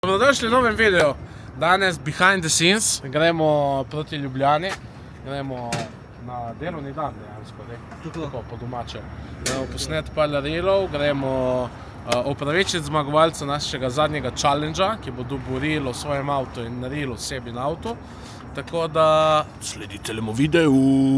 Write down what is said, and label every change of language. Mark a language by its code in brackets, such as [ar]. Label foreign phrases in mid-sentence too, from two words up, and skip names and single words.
[sl] Dobrodošli v novem videu. Danes [en] behind the scenes, [sl] gremo proti Ljubljani, gremo na delovni dan dejansko, tako po domače. Gremo posnet par reelov, gremo opravičiti zmagovalca našega zadnjega challengea, ki bo dobil reel v svojem avtu in reel sebi na avtu. Tako da sledite lemu videu.